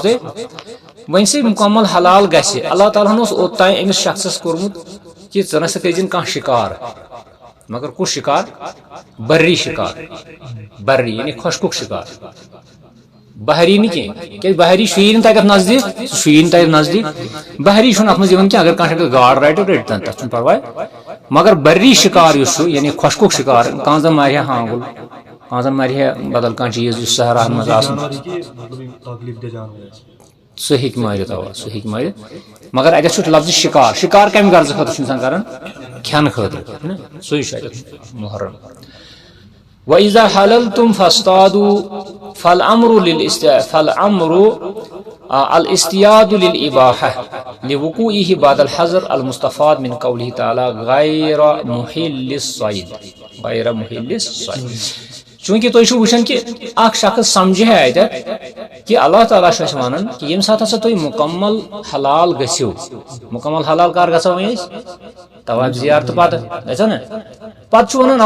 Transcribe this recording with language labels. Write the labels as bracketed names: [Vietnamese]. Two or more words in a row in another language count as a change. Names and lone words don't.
[Kashmiri] تۄہہِ وۄنۍ سۭتۍ مُکمل حلال گژھِ اللہ تعالیٰ ہن اوس اوٚتام أمِس شخصس کوٚرمُت کہ ژٕ نسا کٔرزِنہٕ کانٛہہ شِکار مگر کُس شِکار برری شِکار برری یعنی خۄشکُک شِکار بحری نہٕ کینٛہہ کیازِ بحری چھُیی نہٕ تتٮ۪تھ نزدیٖک بحری چھُنہٕ اتھ منٛز یِوان کینٛہہ اگر کانٛہہ گاڈ رٹہِ تن تتھ چھُنہٕ پرواے مگر برری شِکار یُس چھُ یعنی خۄشکُک شِکار کانٛہہ زن مارِ ہا ہانگُل کانٛہہ زن مارِ ہا بدل کانٛہہ چیٖز یُس صحراہن منٛز آسان سُہ ہیٚکہِ مٲرِتھ مگر اتٮ۪تھ چھُ لفظِ شِکار کمہِ غرضہٕ خٲطرٕ چھُ انسان کران کھٮ۪نہٕ خٲطرٕ سُے چھُ اتٮ۪تھ محرم [Arabic] وَإِذَا حَلَلْتُمْ فَاصْطَادُوا فَالْأَمْرُ الاصطياد للإباحة لوقوعه بعد الحظر المستفاد من قوله تعالى غير محل الصيد [Kashmiri] چونکہ تُہۍ چھِو وٕچھان کہ اکھ شخص سمجھِ ہے اتٮ۪تھ کہ اللہ تعالیٰ چھُ اَسہِ ونان کہ ییٚمہِ ساتہٕ ہسا تُہۍ مُکمل حلال گٔژھِو مُکمل حلال کر گژھو وۄنۍ أسۍ طواف زیارتہٕ پتہٕ گژھو نا پتہٕ چھُ ونان